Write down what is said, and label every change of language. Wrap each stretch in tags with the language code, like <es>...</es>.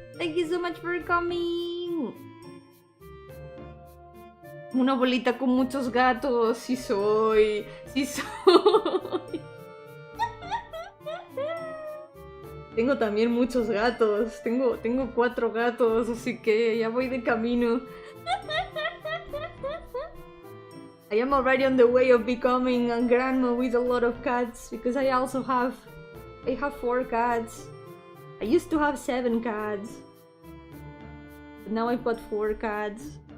<en>Thank you so much for coming.</en> <es>Una bolita con muchos gatos, sí soy, sí soy. Tengo también muchos gatos, tengo 4 gatos, así que ya voy de camino.</es> <en>I am already on the way of becoming a grandma with a lot of cats, because I have 4 cats. I used to have 7 cats, but now I've got 4 cats.</en>